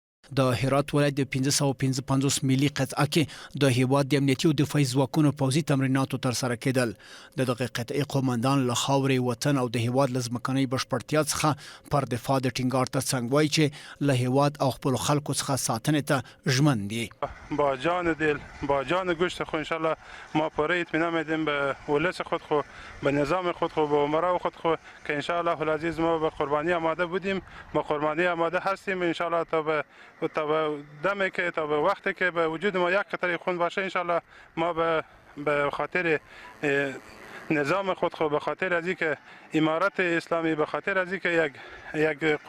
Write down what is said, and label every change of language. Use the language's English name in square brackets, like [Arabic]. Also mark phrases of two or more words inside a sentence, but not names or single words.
[Pashto] د هرات ولایت د 1555 ملي قطعه کې د هیواد د امنیتي او دفاعي ځواکونو پوځي تمریناتو ترسره کېدل. د دغه قطعې قومندان له خاورې وطن او د هیواد له ځمکنۍ بشپړتیا څخه پر دفاع د ټینګار ترڅنګ وایي چې له هیواد او خپلو خلکو څخه ساتنې ته ژمن دي. [Persian] با جان دل با جان گوشت خو انشالله ما پاره اطمینان میدیم به ولس خود خو به نظام خود خو به امرا خود خو که [Arabic] انشالله العزیز [Persian] ما به قربانی آماده بودیم، با قربانی آماده هستیم انشالله تا به دمی که تا به وقتی که به وجود ما یک قطره خون باشه انشالله ما به خاطر نظام خود خو به خاطر از اینکه امارت اسلامی به خاطر از اینکه یک